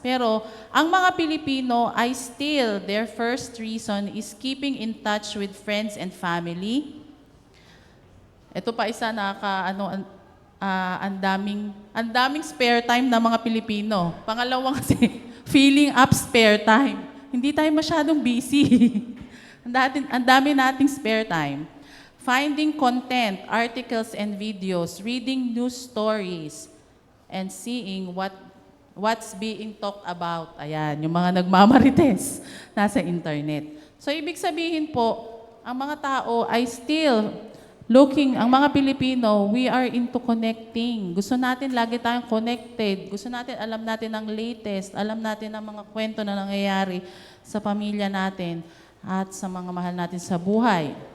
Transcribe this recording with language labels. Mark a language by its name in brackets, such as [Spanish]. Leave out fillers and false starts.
[Filipino] Pero ang mga Pilipino ay [English] still, their first reason is keeping in touch with friends and family. [Filipino] Ito pa isa ang daming spare time ng mga Pilipino. Pangalawang kasi, [English] filling up spare time. [Filipino] Hindi tayo masyadong busy. Ang dami nating spare time. [English] Finding content, articles and videos, reading news stories, and seeing what's being talked about. [Filipino] Ayan, yung mga nagmamarites nasa internet. So, ibig sabihin po, ang mga tao ay still ang mga Pilipino, [English] we are into connecting. [Filipino] Gusto natin lagi tayong connected. Gusto natin, alam natin ang latest, alam natin ang mga kwento na nangyayari sa pamilya natin at sa mga mahal natin sa buhay.